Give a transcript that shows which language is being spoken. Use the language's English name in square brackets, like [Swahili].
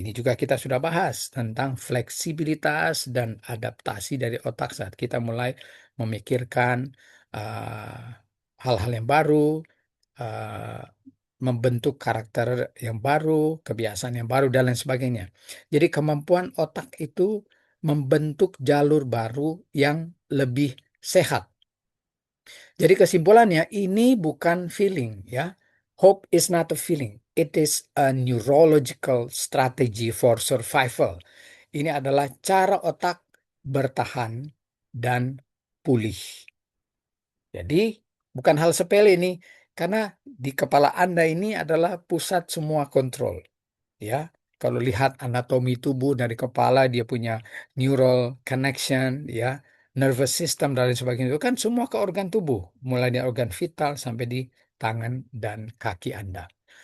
[Indonesian] Ini juga kita sudah bahas tentang fleksibilitas dan adaptasi dari otak saat kita mulai memikirkan uh, hal-hal yang baru, uh, membentuk karakter yang baru, kebiasaan yang baru, dan lain sebagainya. Jadi kemampuan otak itu membentuk jalur baru yang lebih sehat. Jadi kesimpulannya ini bukan feeling ya. [English] Hope is not a feeling. It is a neurological strategy for survival. [Indonesian] Ini adalah cara otak bertahan dan pulih. Jadi bukan hal sepele ini karena di kepala Anda ini adalah pusat semua kontrol. Ya, kalau lihat anatomi tubuh dari kepala dia punya neural connection, ya, nervous system dan lain sebagainya itu kan semua ke organ tubuh, mulai dari organ vital sampai di tangan dan kaki Anda.